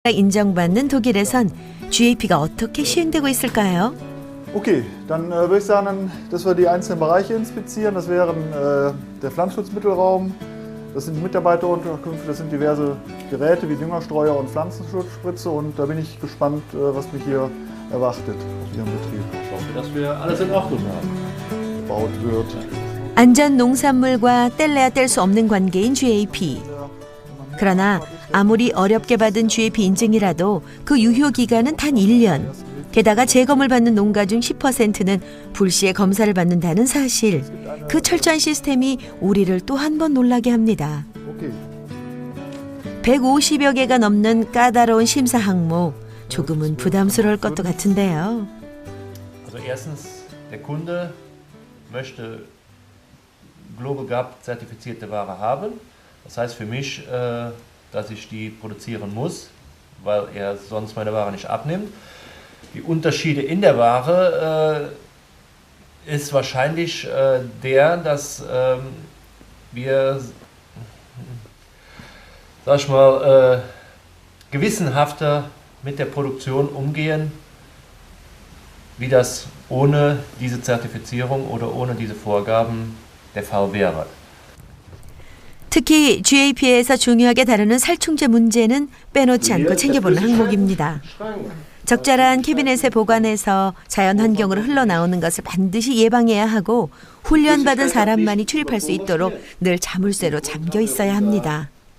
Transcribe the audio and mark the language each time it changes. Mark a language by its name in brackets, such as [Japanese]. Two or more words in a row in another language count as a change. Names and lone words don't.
[Korean] 인정받는 독일에선 GAP가 어떻게 시행되고 있을까요? [German] Okay, dann würde ich sagen, dass wir die einzelnen Bereiche inspizieren. Das wären der Pflanzenschutzmittelraum, das sind Mitarbeiterunterkünfte, das sind diverse Geräte wie Düngerstreuer und Pflanzenschutzspritze. Und da bin ich gespannt, was mich hier erwartet auf Ihrem Betrieb. Ich hoffe, dass wir alles in Ordnung haben. Gebaut wird. [Korean] 안전 농산물과 뗄래야 뗄 수 없는 관계인 GAP. 그러나 아무리 어렵게 받은 GAP 인증이라도 그 유효 기간은 단 1년. 게다가 재검을 받는 농가 중 10%는 불시에 검사를 받는다는 사실. 그 철저한 시스템이 우리를 또 한 번 놀라게 합니다. 150여 개가 넘는 까다로운 심사 항목. 조금은 부담스러울 것도 같은데요. [German] Also erstens, der Kunde möchte Global Gap zertifizierte Ware haben. Das heißt für mich, dass ich die produzieren muss, weil er sonst meine Ware nicht abnimmt. Die Unterschiede in der Ware ist wahrscheinlich dass wir, sag ich mal, gewissenhafter mit der Produktion umgehen, wie das ohne diese Zertifizierung oder ohne diese Vorgaben der Fall wäre. [Korean] 특히 GAP에서 중요하게 다루는 살충제 문제는 빼놓지 않고 챙겨보는 항목입니다. 적절한 캐비넷에 보관해서 자연 환경으로 흘러나오는 것을 반드시 예방해야 하고 훈련받은 사람만이 출입할 수 있도록 늘 자물쇠로 잠겨 있어야 합니다.